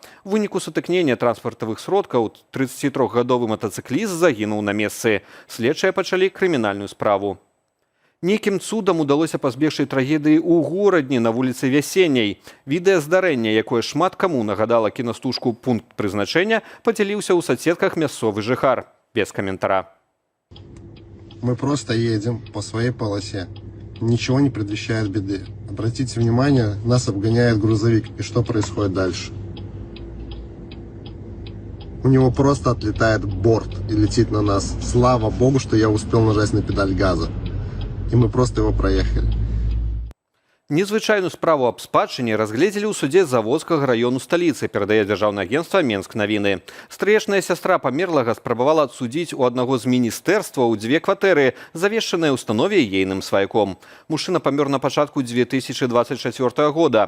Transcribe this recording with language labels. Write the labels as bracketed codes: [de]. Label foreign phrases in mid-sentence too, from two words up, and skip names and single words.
[be] У выніку сутыкнення транспартавых сродкаў 33-гадовы матацыкліст загінуў на месцы. Следчыя пачалі крымінальную справу. Нейкім цудам удалося пазбегчы трагедыі ў горадні на вуліцы Вясенняй. Відэа здарэння, якое шмат каму нагадала кінастужку «Пункт прызначэння», падзяліўся ў соцсетках мясцовы жыхар. Без каментара. [ru] Мы просто едем по своей полосе. Ничего не предвещает беды. Обратите внимание, нас обгоняет грузовик. И что происходит дальше? У него просто отлетает борт и летит на нас. Слава богу, что я успел нажать на педаль газа. И мы просто его проехали. [be] Незвычайную справу аб спадчыне разгледзелі ў судзе Заводскага раёну сталіцы, перадае дзяржаўнае агенцтва «Менск навіны». Стрыечная сястра памерлага спрабавала адсудзіць у аднаго з міністэрстваў 2 кватэры, завешчаныя ўстанове ейным сваяком. Мужчына памёр на пачатку 2024 года.